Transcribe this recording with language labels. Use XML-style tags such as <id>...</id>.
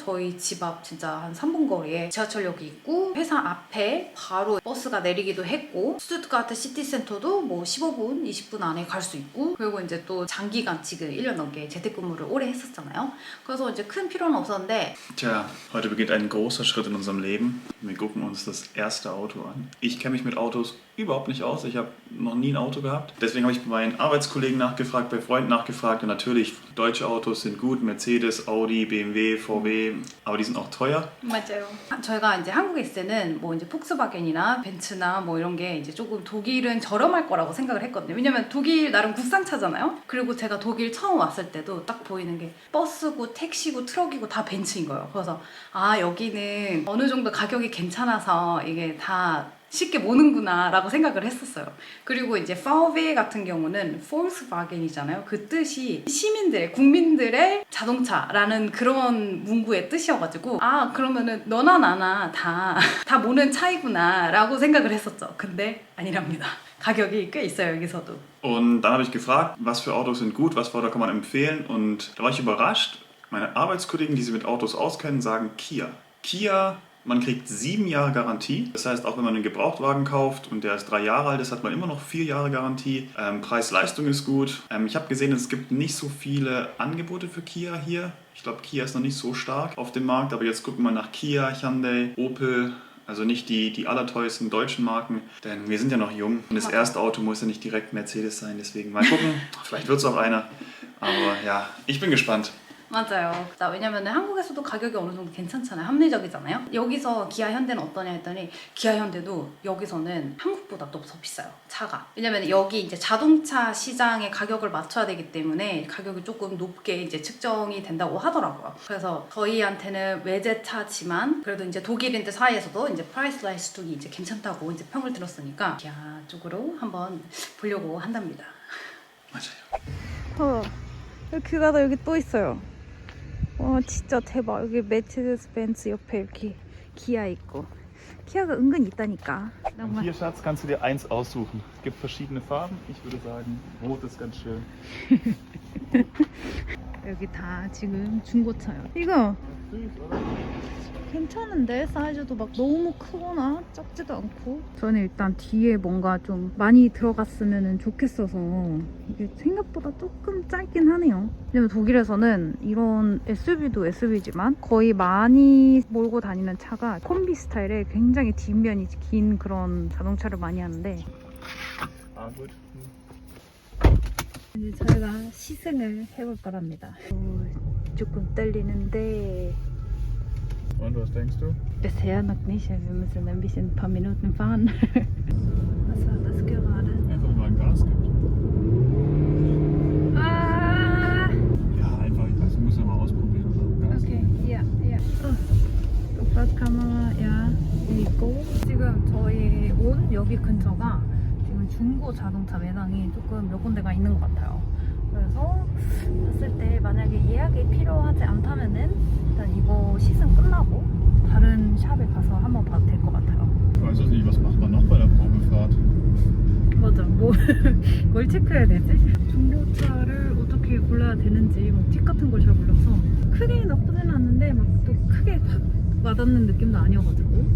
<ko>저희 집 앞 진짜 한 3분 거리에 지하철역이 있고 회사 앞에 바로 버스가 내리기도 했고 스투트가르트 시티센터도 뭐 15분, 20분 안에 갈 수 있고 그리고 이제 또 장기간 지금 1년 넘게 재택근무를 오래 했었잖아요. 그래서 이제 큰 필요는 없었는데</ko> <de>Tja, heute beginnt ein großer Schritt in unserem Leben. Wir gucken uns das erste Auto an. Ich kenne mich mit Autos überhaupt nicht aus. Ich habe noch nie ein Auto gehabt. Deswegen habe ich bei meinen Arbeitskollegen nachgefragt, bei Freunden nachgefragt. Und natürlich, deutsche Autos sind gut. Mercedes, Audi, BMW, VW. Aber die sind auch teuer.</de> <ko>맞아요. 저희가 이제 한국에 있을 때는 뭐 이제 폭스바겐이나 벤츠나 뭐 이런 게 이제 조금 독일은 저렴할 거라고 생각을 했거든요. 왜냐면 독일 나름 국산차잖아요. 그리고 제가 독일 처음 왔을 때도 딱 보이는 게 버스고 택시고 트럭이고 다 벤츠인 거예요. 그래서 아 여기는 어느 정도 가격이 괜찮아서 이게 다 쉽게 모는구나 라고 생각을 했었어요. 그리고 이제 VW 같은 경우는 Volkswagen이잖아요. 그 뜻이 시민들의, 국민들의 자동차라는 그런 문구의 뜻이어가지고 아 그러면은 너나 나나 다 모는 차이구나 라고 생각을 했었죠. 근데 아니랍니다. 가격이 꽤 있어요 여기서도.</ko> <de>Und dann habe ich gefragt, was für Autos sind gut, was für Auto kann man empfehlen. Und da war ich überrascht. Meine Arbeitskollegen, die sich mit Autos auskennen, sagen Kia. Kia, man kriegt 7 Jahre Garantie. Das heißt, auch wenn man einen Gebrauchtwagen kauft und der ist 3 Jahre alt ist, hat man immer noch 4 Jahre Garantie. Preis-Leistung ist gut. Ich habe gesehen, es gibt nicht so viele Angebote für Kia hier. Ich glaube, Kia ist noch nicht so stark auf dem Markt. Aber jetzt gucken wir nach Kia, Hyundai, Opel. Also nicht die allerteuersten deutschen Marken, denn wir sind ja noch jung. Und das erste Auto muss ja nicht direkt Mercedes sein. Deswegen mal gucken, vielleicht wird es auch einer. Aber ja, ich bin gespannt.</de> <ko>맞아요. 왜냐면 한국에서도 가격이 어느 정도 괜찮잖아요. 합리적이잖아요. 여기서 기아 현대는 어떠냐 했더니 기아 현대도 여기서는 한국보다 또 더 비싸요. 차가. 왜냐면 여기 이제 자동차 시장의 가격을 맞춰야 되기 때문에 가격이 조금 높게 이제 측정이 된다고 하더라고요. 그래서 저희한테는 외제차지만 그래도 이제 독일인들 사이에서도 이제 프라이스 라이스톡이 이제 괜찮다고 이제 평을 들었으니까 기아 쪽으로 한번 보려고 한답니다. 맞아요. 그 가다 여기 또 있어요. 와 진짜 대박. 여기 메르세데스 벤츠 옆에 이렇게 기아 있고 기아가 은근 있다니까.</ko> <de>Und hier, Schatz, kannst du dir eins aussuchen. Es gibt verschiedene Farben. Ich würde sagen, rot ist ganz schön.</de> <ko>여기 다 지금 중고차요. 이거 괜찮은데 사이즈도 막 너무 크거나 작지도 않고. 저는 일단 뒤에 뭔가 좀 많이 들어갔으면 좋겠어서 이게 생각보다 조금 짧긴 하네요. 왜냐면 독일에서는 이런 SUV도 SUV지만 거의 많이 몰고 다니는 차가 콤비 스타일의 굉장히 뒷면이 긴 그런 자동차를 많이 하는데</ko> <de>Ah, gut.</de> <ko>이제 저희가 시승을 해볼 거랍니다. 조금 떨리는데</ko> <de>Und was denkst du? bisher noch nicht. Wir müssen ein bisschen ein paar Minuten fahren. Was war das gerade? Einfach mal Gas gibt. Ah, Ja, einfach. Das müssen wir mal ausprobieren. Gas. okay, ja. sofort</de> <ko>카메라, 야, 있고. 지금 저희 온 여기 근처가 지금 중고 자동차 매장이 조금 몇 군데가 있는 것 같아요. 그래서 봤을 때 만약에 예약이 필요하지 않다면은 일단 이거 시승 끝나고 다른 샵에 가서 한번 봐도 될 것 같아요.</ko> <de>Ich weiß es nicht, was macht man noch bei der Probefahrt?</de> <ko>맞아. 뭘 체크해야 되지? 중고차를 어떻게 골라야 되는지 팁 같은 걸 잘 몰라서 크게 나쁘지는 않는데 막 또 크게 확 와닿는 느낌도 아니어가지고.</ko>